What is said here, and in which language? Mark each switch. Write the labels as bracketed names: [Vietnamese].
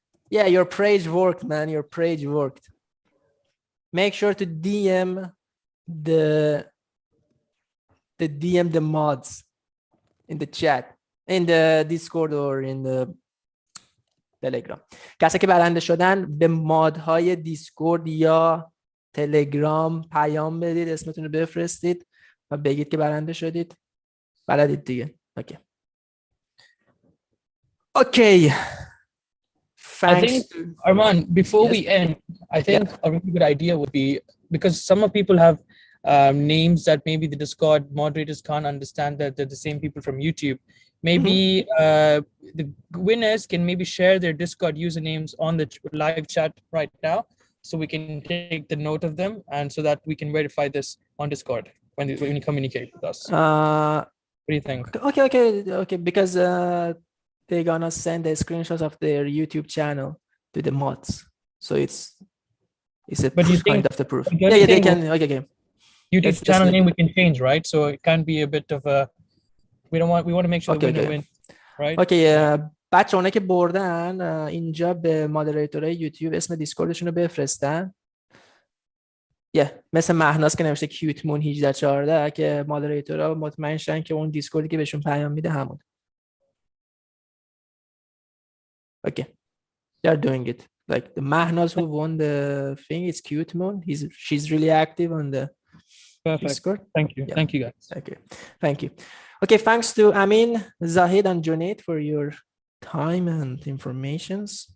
[English] Yeah, your page worked, man. Your page worked. Make sure to DM the mods in the chat, in the Discord or in the Telegram. [Persian] کسی که برنده شدن به مادهای دیسکورد یا تلگرام پیام بدید، اسمتون رو بفرستید و بگید که برنده شدید. بلدید دیگه. اوکی. اوکی. [English] I think, Arman, before we end, I think a really good idea would be, because some of people have names that maybe the Discord moderators can't understand that they're the same people from YouTube. Maybe the winners can maybe share their Discord usernames on the live chat right now, so we can take the note of them, and so that we can verify this on Discord when you communicate with us. What do you think? Okay. Because they're gonna send a screenshot of their YouTube channel to the mods, so it's a kind of the proof. Yeah, they can. Okay. YouTube channel name we can change, right? So it can be a bit of a. We want to make sure the winner wins, right? Okay. [Persian] بچه اونه که بردن اینجا به مادریتورهای یوتیوب اسم دیسکوردشون رو بفرستن. مثل مهناز که نوشته کیوتمون 1814 که مادریتورها مطمئن شن که اون دیسکوردی که بهشون پیام میده همون. [English] Okay, they're doing it. Like the Mahnaz who won the thing, it's Cutemoon. She's really active on the Discord. Thank you. Thank you, guys. Okay, thank you. Okay, thanks to Amin, Zahid, and Junaid for your time and informations.